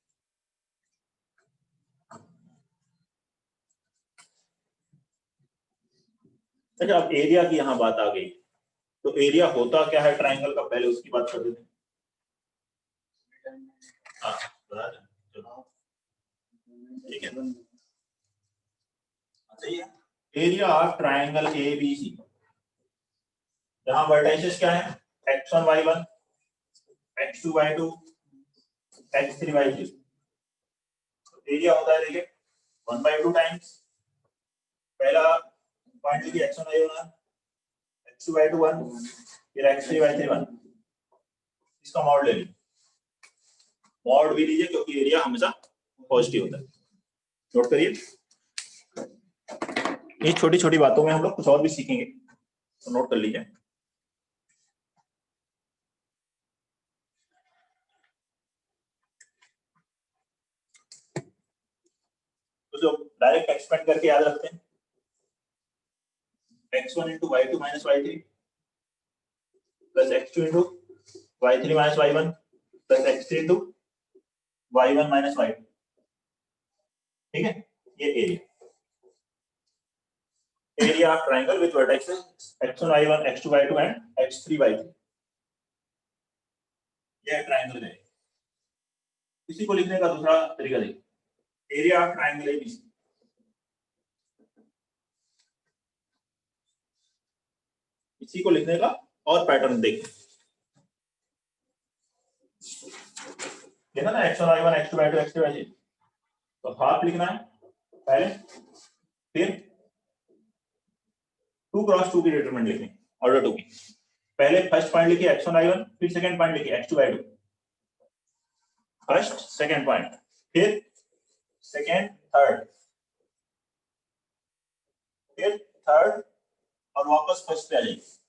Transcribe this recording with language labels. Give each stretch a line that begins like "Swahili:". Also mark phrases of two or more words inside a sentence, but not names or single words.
Hindi: अच्छा, अब एरिया की यहाँ बात आ गई, तो एरिया होता क्या है ट्राइंगल का, पहले उसकी बात कर देते हैं। हाँ, बता दें, चलो ठीक है, सही है।
English: area of triangle ABC,
Hindi: जहां वर्टाइसेस क्या है,
English: x1 y1, x2 y2, x3 y3।
Hindi: एरिया होता है देखिए 1/2 टाइम्स पहला पॉइंट लिखिए x1 y1, x2 y2 1, फिर x3 y3 1, इसका मॉड ले लीजिए, मॉड भी लीजिए क्योंकि एरिया हमेशा पॉजिटिव होता है। नोट करिए, ये छोटी छोटी बातों में हम लोग कुछ और भी सीखेंगे, तो नोट कर लीजिए। तो जो
English: direct expand
Hindi: करके याद रखते हैं,
English: x1 into y2 minus y3 plus x2 into y3 minus y1 plus x3 into y1 minus y2।
Hindi: ठीक है, ये
English: area of triangle with vertexes x1 y1, x2 y2 and x3 y3,
Hindi: ये ट्राइंगल है। इसी को लिखने का दूसरा तरीका देखिए,
English: area of triangle ABC,
Hindi: इसी को लिखने का और पैटर्न देखिए, देखा ना x1 y1, x2 y2, x3 y3, तो हाफ लिखना है पहले, फिर 2 क्रॉस 2 की डिटरमिनेंट लिखनी ऑर्डर 2 की। पहले
English: first point
Hindi: लिखिए x1 y1, फिर
English: second point
Hindi: लिखिए x2 y2।
English: first second point,
Hindi: फिर
English: second third,
Hindi: फिर थर्ड, और वापस फर्स्ट पे आ जाइए।